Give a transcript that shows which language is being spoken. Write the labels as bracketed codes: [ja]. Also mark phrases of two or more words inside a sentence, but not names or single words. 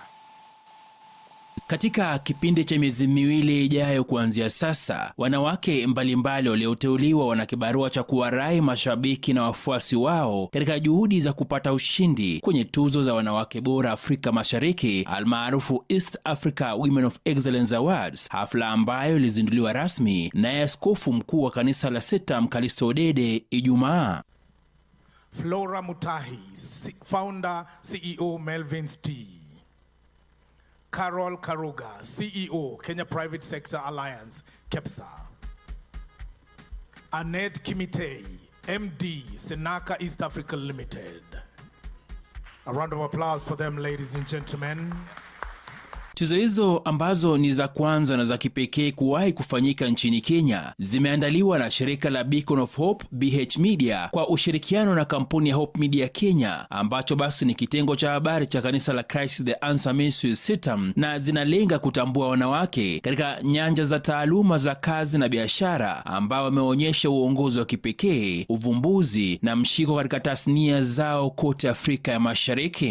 [sw] Katika kipindi cha miezi miwili ijayo kuanzia sasa, wanawake mbalimbali walioteuliwa wana kibarua cha kuwarai mashabiki na wafuasi wao katika juhudi za kupata ushindi kwenye tuzo za wanawake bora Afrika Mashariki almaarufu East Africa Women of Excellence Awards, hafla ambayo ilizinduliwa rasmi na askofu mkuu wa kanisa la Setam Kalisto Odede Ijumaa. [en] Flora Mutahi, founder CEO Melvin's Tea. Carol Karuga, CEO, Kenya Private Sector Alliance, KEPSA. Annette Kimitei, MD, Senaka East Africa Limited. A round of applause for them, ladies and gentlemen. [sw] Tuzo hizo ambazo ni za kwanza na za kipekee kuwahi kufanyika nchini Kenya zimeandaliwa na shirika la Beacon of Hope BH Media kwa ushirikiano na kampuni ya Hope Media Kenya, ambacho basi ni kitengo cha habari cha kanisa la Christ the Answer Ministries Setam, na zinalenga kutambua wanawake katika nyanja za taaluma za kazi na biashara ambao wameonyesha uongozi wa kipekee, uvumbuzi na mshiko katika tasnia zao kote Afrika ya Mashariki.